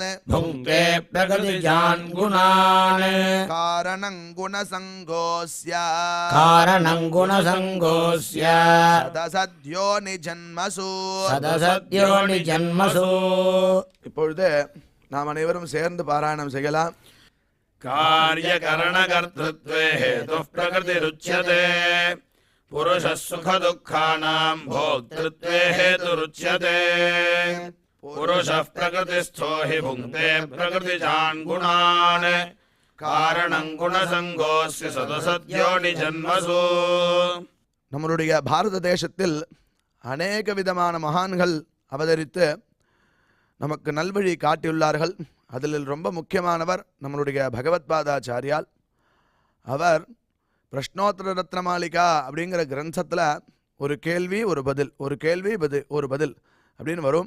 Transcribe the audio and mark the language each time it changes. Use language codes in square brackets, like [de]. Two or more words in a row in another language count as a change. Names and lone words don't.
[sa] भुङ्क्ते प्रकृतिजान् गुणान् कारणं गुणसङ्गोऽस्य कारणं गुणसङ्गोऽस्य सदसद्योनि जन्मसु. सदसद्योनि जन्मसु. [ta] இப்பொழுது நாம் அனைவரும் சேர்ந்து பாராயணம் செய்யலாம். [sa] कार्यकरणकर्तृत्वे हेतुः प्रकृतिरुच्यते पुरुषः सुखदुःखानां भोक्तृत्वे हेतुरुच्यते पुरुषः प्रकृतिस्थो हि भुङ्क्ते प्रकृतिजान् गुणान् कारणं गुणसङ्गोऽस्य सदसद्योनि जन्मसु. [ta] நம்மளுடைய பாரத தேசத்தில் அநேக விதமான மகான்கள் அவதரித்து நமக்கு நல்வழி காட்டியுள்ளார்கள். அதில் ரொம்ப முக்கியமானவர் நம்மளுடைய பகவத்பாதாச்சாரியால். அவர் பிரஷ்னோத்தர ரத்னமாலிகா அப்படிங்கிற கிரந்தத்தில் ஒரு கேள்வி ஒரு பதில், ஒரு கேள்வி ஒரு பதில் அப்படின்னு வரும்.